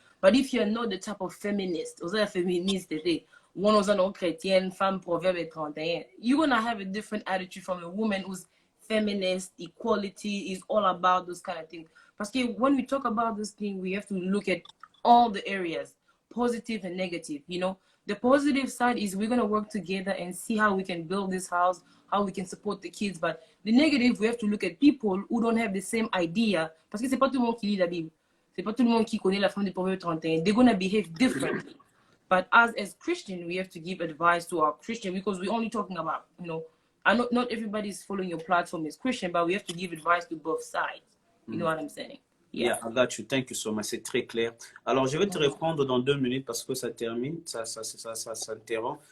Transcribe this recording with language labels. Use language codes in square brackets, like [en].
[en] But if you're not the type of feminist, one was an [fr] chrétienne, femme proverbe 31, [en] you're gonna have a different attitude from a woman who's feminist, equality, is all about those kind of things. Because when we talk about this thing, we have to look at all the areas, positive and negative, you know. The positive side is we're going to work together and see how we can build this house, how we can support the kids. But the negative, we have to look at people who don't have the same idea. [fr] Parce que c'est pas tout le monde qui lit la Bible. C'est pas tout le monde qui connaît la femme de Proverbe 31. [en] They're going to behave differently. But as Christian, we have to give advice to our Christian because we're only talking about, you know, not everybody's following your platform is Christian, but we have to give advice to both sides. You know what I'm saying? Yeah, I got you. Thank you so much. [fr] C'est très clair. Alors, je vais te répondre dans 2 minutes parce que ça termine, ça s'interrompt.